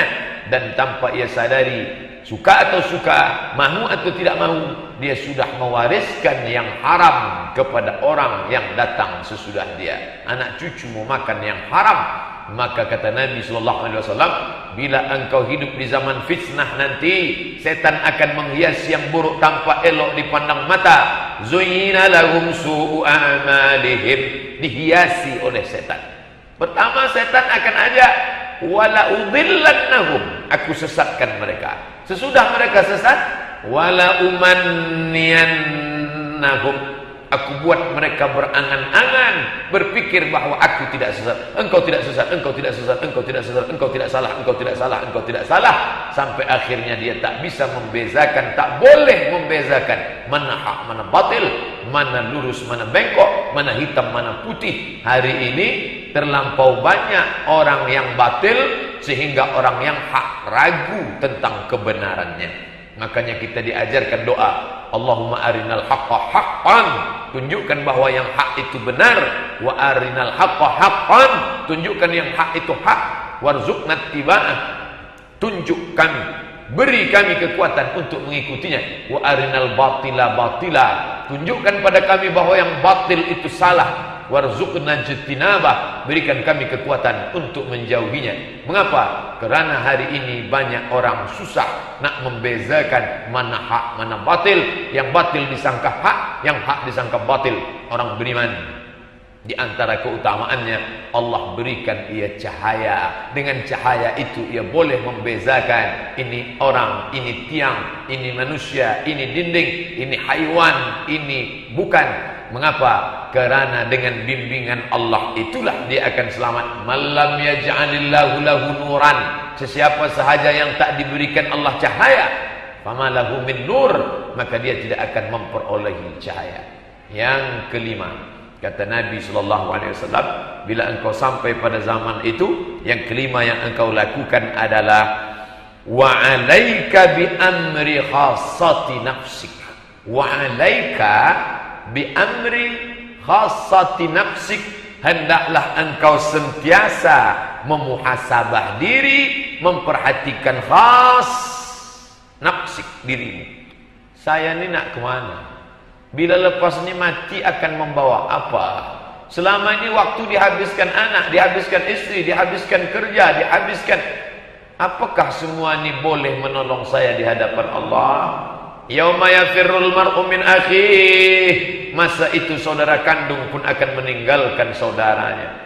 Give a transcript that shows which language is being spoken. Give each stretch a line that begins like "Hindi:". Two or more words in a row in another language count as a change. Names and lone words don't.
Malay: Dan tanpa ia sadari, suka atau suka, mahu atau tidak mahu, dia sudah mewariskan yang haram kepada orang yang datang sesudah dia. Anak cucu mau makan yang haram. Maka kata Nabi SAW, bila engkau hidup di zaman fitnah nanti, setan akan menghias yang buruk tanpa elok dipandang mata.
Arabic: زين لهم سوء أعمالهم.
Malay: Dihiasi oleh setan. Pertama setan akan ajak,
Arabic: ولأضلنهم,
Malay: aku sesatkan mereka. Sesudah mereka sesat,
Arabic: ولأمنينهم,
Malay: aku buat mereka berangan-angan, berpikir bahwa aku tidak sesat. Engkau tidak sesat, engkau tidak sesat, engkau tidak sesat, engkau tidak salah, engkau tidak salah, engkau tidak salah. Sampai akhirnya dia tak bisa membezakan, tak boleh membezakan mana hak, mana batil, mana lurus, mana bengkok, mana hitam, mana putih. Hari ini terlampau banyak orang yang batil, sehingga orang yang hak ragu tentang kebenarannya. Makanya kita diajarkan doa,
Arabic: اللهم أرنا الحق حقا,
Malay: tunjukkan bahwa yang hak itu benar.
Arabic: وأرنا الحق حقا,
Malay: tunjukkan yang hak itu hak.
Arabic: وارزقنا اتباعه,
Malay: tunjuk kami, beri kami kekuatan untuk mengikutinya.
Arabic: وأرنا الباطل باطلا,
Malay: tunjukkan pada kami bahwa yang batil itu salah.
Arabic: وارزقنا اجتنابه,
Malay: berikan kami kekuatan untuk menjauhinya. Mengapa? Karena hari ini banyak orang susah nak membezakan mana hak, mana batil. Yang batil disangka hak, yang hak disangka batil. Orang beriman, di antara keutamaannya, Allah berikan ia cahaya. Dengan cahaya itu ia boleh membezakan ini orang, ini tiang, ini manusia, ini dinding, ini haiwan, ini bukan. Mengapa? Karena dengan bimbingan Allah itulah dia akan selamat.
Arabic: من لم يجعل الله له نورا,
Malay: sesiapa sahaja yang tak diberikan Allah cahaya,
Arabic: فما له من نور,
Malay: maka dia tidak akan memperolehi cahaya. Yang kelima, kata Nabi SAW, bila engkau sampai pada zaman itu, yang kelima yang engkau lakukan adalah
Arabic: وعليك بأمر خاصة نفسك. وعليك بأمر خاصة نفسك,
Malay: hendaklah engkau sentiasa memuhasabah diri, memperhatikan
Arabic: خاص نفسك
Malay: dirimu. Saya ni nak ke mana? Bila lepas ni mati akan membawa apa? Selama ini waktu dihabiskan anak, dihabiskan istri, dihabiskan kerja, dihabiskan, apakah semua ini boleh menolong saya di hadapan Allah?
Arabic: يوم يفر المرء من أخيه,
Malay: masa itu saudara kandung pun akan meninggalkan saudaranya.